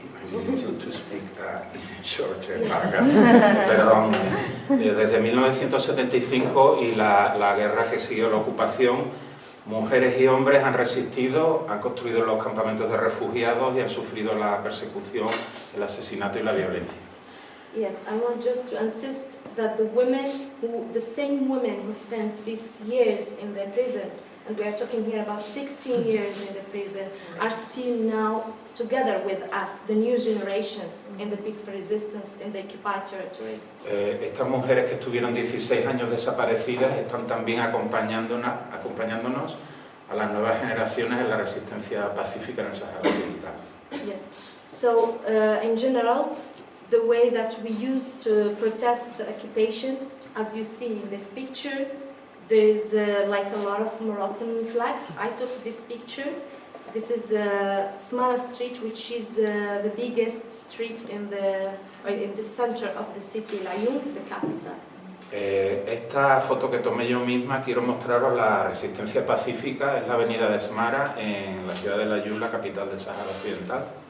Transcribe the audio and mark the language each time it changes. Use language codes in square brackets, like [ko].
[en] I need to speak short paragraph. [es] Perdón. Desde 1975 y la guerra que siguió la ocupación, mujeres y hombres han resistido, han construido los campamentos de refugiados y han sufrido la persecución, el asesinato y la violencia. [en] Yes, I want just to insist that the same women who spent these years in the prison, and we are talking here about 16 years in the prison, are still now together with us, the new generations, in the peaceful resistance in the occupied territory. [es] Estas mujeres que estuvieron 16 años desaparecidas están también acompañándonos a las nuevas generaciones en la resistencia pacífica en el Sáhara Occidental. [en] Yes, so in general, the way that we used to protest the occupation, as you see in this picture, there is like a lot of Moroccan flags. I took this picture. This is Smara Street, which is the biggest street in the center of the city, Laayoune, the capital. [es] Esta foto que tomé yo misma, quiero mostraros la resistencia pacífica, es la avenida de Smara, en la ciudad de Laayoune, la capital del Sáhara Occidental.